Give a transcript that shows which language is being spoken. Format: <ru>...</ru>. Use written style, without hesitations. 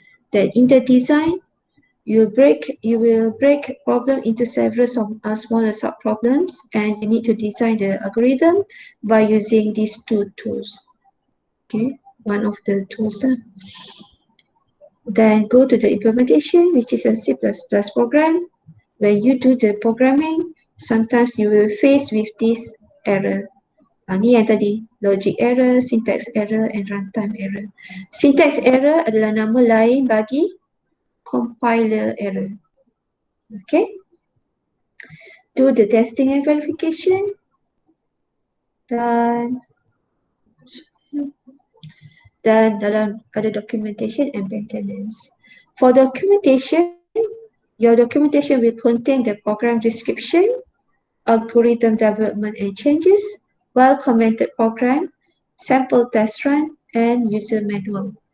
<en>Then in the design, you will break problem into several smaller sub-problems, and you need to design the algorithm by using these two tools. Okay, one of the tools. Then go to the implementation, which is a C++ program. When you do the programming, sometimes you will face with this error.</en> <ms>Ni yang tadi,</ms> <en>logic error, syntax error and runtime error.</en> <ms>Syntax error adalah nama lain bagi compiler error.</ms> <en>Okay. Do the testing and verification.</en> <ms>Dan dalam ada</ms> <en>documentation and maintenance. For documentation, your documentation will contain the program description, algorithm development and changes, well-commented program, sample test run, and user manual.</en>